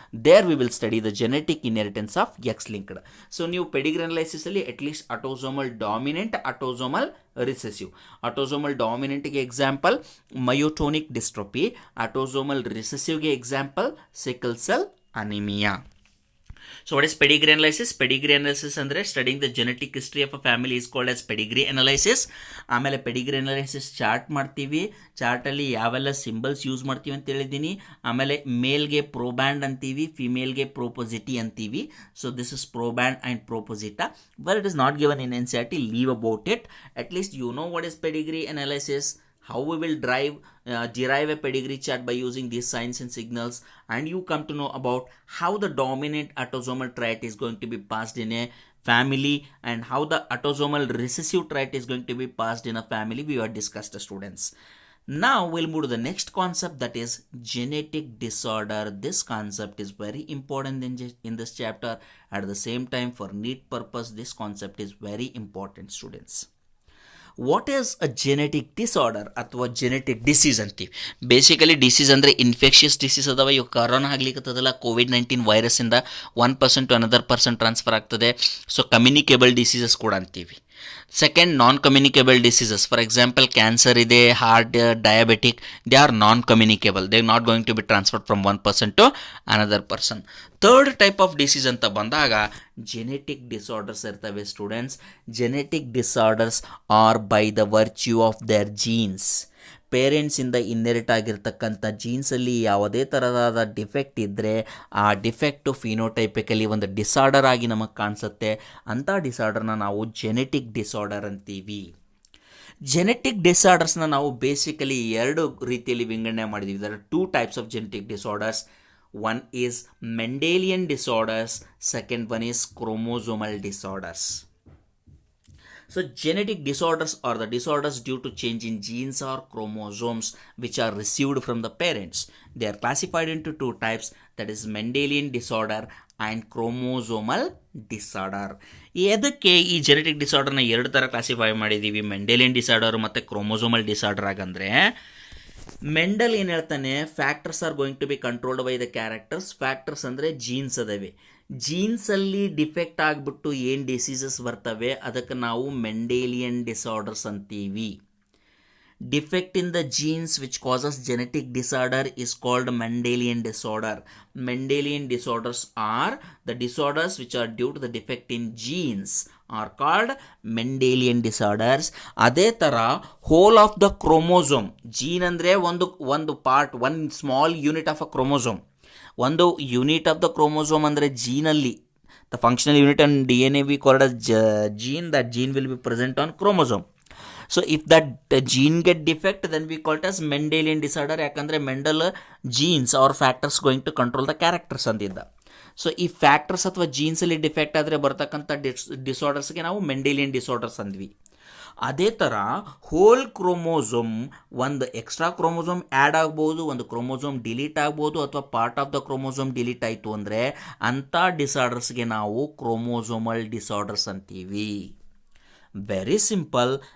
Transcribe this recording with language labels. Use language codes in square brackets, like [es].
[en] There we will study the genetic inheritance of X linked. [kn] So ನೀವು Pedigree ಅನಲೈಸಿಸಲ್ಲಿ at least ಅಟೋಸೋಮಲ್ dominant, ಅಟೋಸೋಮಲ್ recessive. ಅಟೋಸೋಮಲ್ ಡಾಮಿನೆಂಟ್ಗೆ example myotonic dystrophy, ಅಟೋಸೋಮಲ್ ರಿಸೆಸಿವ್ಗೆ example sickle cell anaemia. [en] So what is pedigree analysis? Pedigree analysis ಅಂದರೆ studying the genetic history of a family is called as pedigree analysis. [kn] ಆಮೇಲೆ pedigree analysis chart ಮಾಡ್ತೀವಿ. ಚಾರ್ಟಲ್ಲಿ ಯಾವೆಲ್ಲ symbols use ಮಾಡ್ತೀವಿ ಅಂತ ಹೇಳಿದ್ದೀನಿ. ಆಮೇಲೆ ಮೇಲ್ಗೆ ಪ್ರೋಬ್ಯಾಂಡ್ ಅಂತೀವಿ, ಫಿಮೇಲ್ಗೆ ಪ್ರೋಪೊಸಿಟಿ ಅಂತೀವಿ. [en] So this is proband and proposita. But it is not given in NCERT. Leave about it. At least you know what is pedigree analysis, how we will derive a pedigree chart by using these signs and signals, and you come to know about how the dominant autosomal trait is going to be passed in a family and how the autosomal recessive trait is going to be passed in a family. We have discussed, students. Now we'll move to the next concept, that is genetic disorder. This concept is very important in this chapter. At the same time, for NEET purpose, this concept is very important, students. What is a genetic disorder ಅಥವಾ genetic disease ಅಂತೀವಿ. [kn] Basically disease ಅಂದರೆ infectious disease ಅದಾವ. ಇವಾಗ corona ಆಗ್ಲಿಕ್ಕತ್ತದಲ್ಲ, COVID-19 ವೈರಸ್ಸಿಂದ 1% [en] to another person [kn] transfer ಆಗ್ತದೆ. So communicable diseases ಕೂಡ ಅಂತೀವಿ. [en] Second, non-communicable diseases. For example, cancer ಇದೆ, heart, diabetic, they are non-communicable. They are not going to be transferred from one person to another person. Third type of disease [kn] ಅಂತ ಬಂದಾಗ genetic disorders ಇರ್ತವೆ students. [en] Genetic disorders are by the virtue of their genes. [kn] ಪೇರೆಂಟ್ಸಿಂದ ಇನ್ನೆರಿಟ್ ಆಗಿರ್ತಕ್ಕಂಥ ಜೀನ್ಸಲ್ಲಿ ಯಾವುದೇ ಥರದಾದ defect ಇದ್ದರೆ ಆ defect phenotypically ಒಂದು disorder ಆಗಿ ನಮಗೆ ಕಾಣಿಸುತ್ತೆ. ಅಂಥ ಡಿಸಾರ್ಡರ್ನ ನಾವು ಜೆನೆಟಿಕ್ ಡಿಸಾರ್ಡರ್ ಅಂತೀವಿ. ಜೆನೆಟಿಕ್ ಡಿಸಾರ್ಡರ್ಸ್ನ ನಾವು ಬೇಸಿಕಲಿ ಎರಡು ರೀತಿಯಲ್ಲಿ ವಿಂಗಡಣೆ ಮಾಡಿದ್ದೀವಿ. [en] There are two types of genetic disorders. One is Mendelian disorders, second one is chromosomal disorders. So genetic disorders are the disorders due to change in genes or chromosomes which are received from the parents. They are classified into two types, that is Mendelian disorder and chromosomal disorder. [kn] ಎದಕ್ಕೆ ಈ genetic ಡಿಸಾರ್ಡರ್ನ ಎರಡು ಥರ classify ಮಾಡಿದ್ದೀವಿ, Mendelian disorder ಮತ್ತು chromosomal disorder ಆಗಂದರೆ, Mendel ಏನು ಹೇಳ್ತಾನೆ, [en] Factors are going to be controlled by the characters. [kn] Factors ಅಂದರೆ jeans ಅದಾವೆ. ಜೀನ್ಸಲ್ಲಿ ಡಿಫೆಕ್ಟ್ ಆಗಿಬಿಟ್ಟು ಏನು ಡಿಸೀಸಸ್ ಬರ್ತವೆ ಅದಕ್ಕೆ ನಾವು ಮೆಂಡೇಲಿಯನ್ ಡಿಸಾರ್ಡರ್ಸ್ ಅಂತೀವಿ. [en] Defect in the genes which causes genetic disorder is called Mendelian disorder. Mendelian disorders are the disorders which are due to the defect in genes are called Mendelian disorders. ಅದೇ ಥರ whole of the chromosome, [kn] gene ಅಂದರೆ ಒಂದು part, [en] One small unit of a chromosome. ಒಂದು unit of the chromosome ಅಂದರೆ ಜೀನಲ್ಲಿ the functional unit and D N A we called as gene. That gene will be present on chromosome. So if that gene get defect, then we call it as Mendelian disorder. [kn] ಯಾಕಂದರೆ Mendel [en] genes are factors going to control the characters [kn] ಅಂತಿದ್ದ. So ಈ factors ಅಥವಾ ಜೀನ್ಸಲ್ಲಿ defect ಆದರೆ ಬರ್ತಕ್ಕಂಥ ಡಿಸಾರ್ಡರ್ಸ್ಗೆ ನಾವು Mendelian disorders ಅಂದ್ವಿ. ಅದೇ ಥರ hole chromosome, ಒಂದು ಎಕ್ಸ್ಟ್ರಾ ಕ್ರೋಮೋಸೋಮ್ ಆ್ಯಡ್ ಆಗ್ಬೋದು, ಒಂದು ಕ್ರೋಮೋಸೋಮ್ ಡಿಲೀಟ್ ಆಗ್ಬೋದು, ಅಥವಾ part of the chromosome delete ಆಯಿತು ಅಂದರೆ ಅಂಥ ಡಿಸಾರ್ಡರ್ಸ್ಗೆ ನಾವು ಕ್ರೋಮೋಸೋಮಲ್ ಡಿಸಾರ್ಡರ್ಸ್ ಅಂತೀವಿ. Very simple.